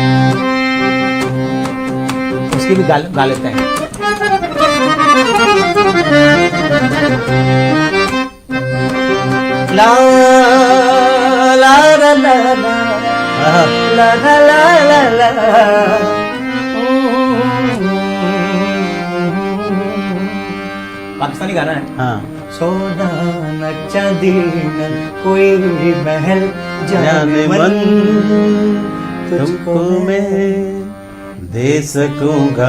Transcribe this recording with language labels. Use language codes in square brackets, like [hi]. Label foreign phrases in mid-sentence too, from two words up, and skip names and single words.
[hi] उसकी भी गा लेते हैं। ला ला ला ला ला आहा, ला ला ला ला ला। पाकिस्तानी गाना है। हाँ, सोना न चांदी न कोई भी महल, जाने मन तुमको मैं दे सकूंगा,